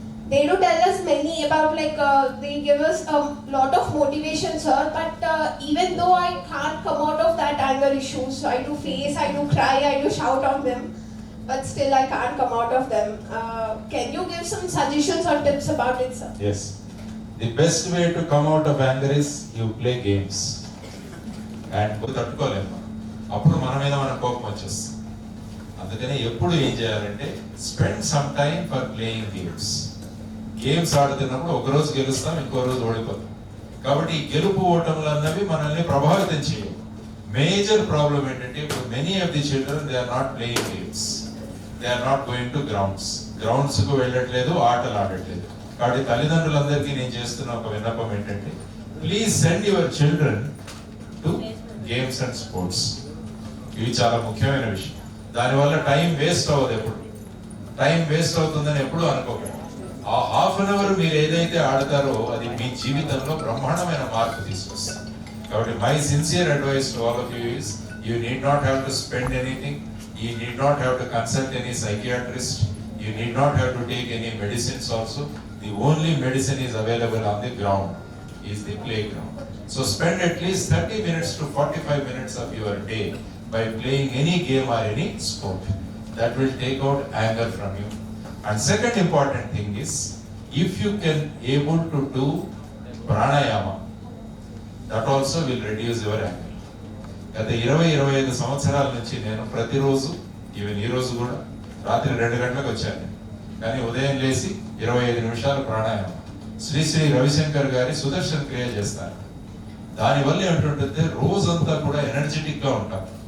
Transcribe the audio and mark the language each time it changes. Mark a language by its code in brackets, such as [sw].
[en] They do tell us many about they give us a lot of motivation, sir, but even though I can't come out of that anger issues, so I do face, I do cry, I do shout on them, but still I can't come out of them. Can you give some suggestions or tips about it, sir? Yes. The best way to come out of anger is you play games. [te] And తట్టుకోలేము, అప్పుడు మన మీద మన కోపం వచ్చేస్తుంది. అందుకనే ఎప్పుడు ఏం చేయాలంటే [en] Spend some time for playing games. [te] Games ఆడుతున్నప్పుడు ఒక రోజు గెలుస్తాం, ఇంకో రోజు ఓడిపోతాం. కాబట్టి ఈ గెలుపు ఓటములు అన్నవి మనల్ని ప్రభావితం చేయవు. [en] major problem [te] ఏంటంటే ఇప్పుడు [en] many of the children they are not playing games, they are not going to grounds [te] కు వెళ్ళట్లేదు, ఆటలు ఆడట్లేదు. కాబట్టి తల్లిదండ్రులందరికీ నేను చేస్తున్న ఒక విన్నపం ఏంటంటే [en] Please send your children to games and sports. [te] ఇవి చాలా ముఖ్యమైన విషయం. దానివల్ల టైం వేస్ట్ అవ్వదు. ఎప్పుడు టైం వేస్ట్ అవుతుందని ఎప్పుడు అనుకోకండి. ఆ హాఫ్ అన్ అవర్ మీరు ఏదైతే ఆడతారో అది మీ జీవితంలో బ్రహ్మాండమైన మార్పు తీసుకొస్తుంది. [en] కాబట్టి my sincere advice to all of you is you need not have to spend anything. You need not have to consult any psychiatrist. You need not have to take any medicines also. The only medicine is available on the ground, is the playground. So spend at least 30 minutes to 45 minutes of your day by playing any game or any sport. That will take out anger from you. And second important thing is, if you can able to do pranayama, that also will reduce your anger. [te] గత 20-25 సంవత్సరాల నుంచి నేను ప్రతిరోజు, even ఈ రోజు కూడా రాత్రి 2 గంటలకు వచ్చాను, కానీ ఉదయం లేచి 25 నిమిషాలు ప్రాణాయామం శ్రీ శ్రీ రవిశంకర్ గారి సుదర్శన్ క్రియ చేస్తారు. దానివల్ల ఏమిటంటే రోజంతా కూడా ఎనర్జెటిక్ గా ఉంటాం.